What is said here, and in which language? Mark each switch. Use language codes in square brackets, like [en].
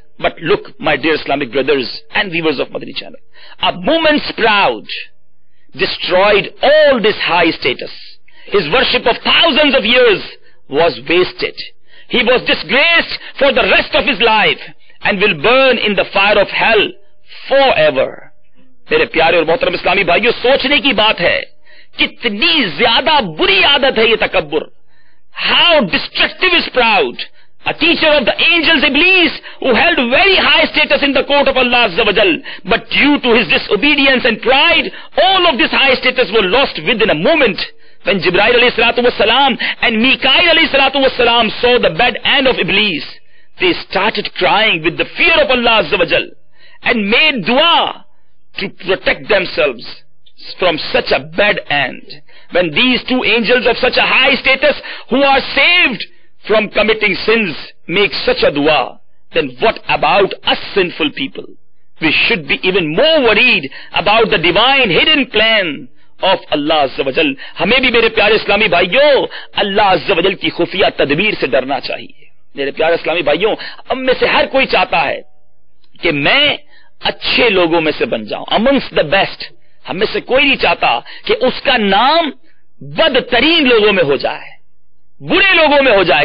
[en] But look, my dear Islamic brothers and viewers of Madani channel, a moment's pride destroyed all this high status. His worship of thousands of years was wasted. He was disgraced for the rest of his life and will burn in the fire of hell forever. [ur] میرے پیارے اور محترم اسلامی بھائیوں، سوچنے کی بات ہے کتنی زیادہ بری عادت ہے یہ تکبر. [en] How destructive is pride. A teacher of the angels, Iblis, who held very high status in the court of Allah Azza wa Jal, but due to his disobedience and pride, all of this high status were lost within a moment. When Jibreel alayhi salatu wassalam and Mikail alayhi salatu wassalam saw the bad end of Iblis, they started crying with the fear of Allah Azza wa Jal and made dua to protect themselves from such a bad end. When these two angels of such a high status who are saved from committing sins make such a dua, then what about us sinful people? We should be even more worried about the divine hidden plan of Allah Azza wa Jal. [ur] ہمیں بھی میرے پیارے اسلامی بھائیوں اللہ Azza wa Jal کی خفیہ تدبیر سے ڈرنا چاہیے. میرے پیارے اسلامی بھائیوں، ہم میں سے ہر کوئی چاہتا ہے کہ میں اچھے لوگوں میں سے بن جاؤں، [en] amongst the best. [ur] ہم میں سے کوئی نہیں چاہتا کہ اس کا نام بدترین لوگوں میں ہو جائے، برے لوگوں میں ہو جائے.